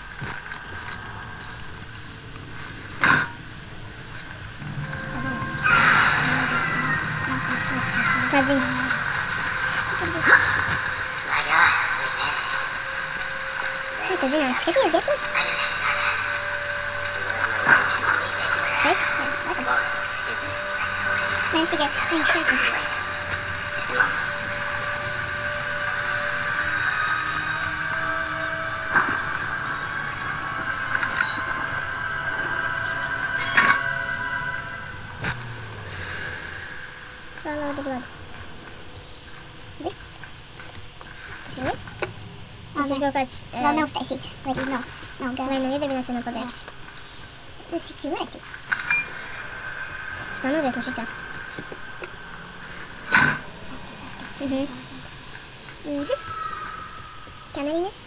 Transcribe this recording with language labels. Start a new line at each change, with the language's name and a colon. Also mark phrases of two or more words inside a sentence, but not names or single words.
Latvian: Kāds zina? Kā tu zināt? Skaties, Geku? Šeit? Jā, mēs tikai viņu šeit.
English: Follow the blood.
Latvian: Lift? Tas ir lift? Tas ir kaut kāds... Vēl nav uztaisīts. Vai nav iedarbināts vai nav pabeigts? Tas ir security. Tas tā novies no šitā. Kamerīnes.